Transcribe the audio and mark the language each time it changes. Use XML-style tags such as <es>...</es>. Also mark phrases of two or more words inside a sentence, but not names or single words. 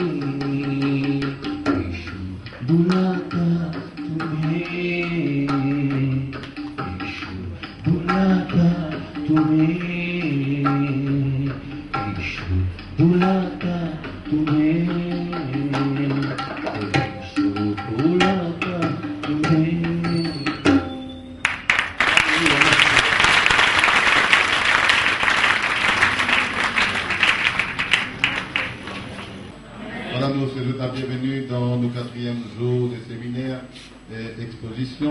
<hi>यीशु बुलाता तुम्हें, यीशु बुलाता तुम्हें, यीशु बुलाता तुम्हें, यीशु बुलाता तुम्हें।</hi> <fr>Voilà, nous souhaitons la bienvenue dans nos 4e jours de séminaire et exposition.</fr>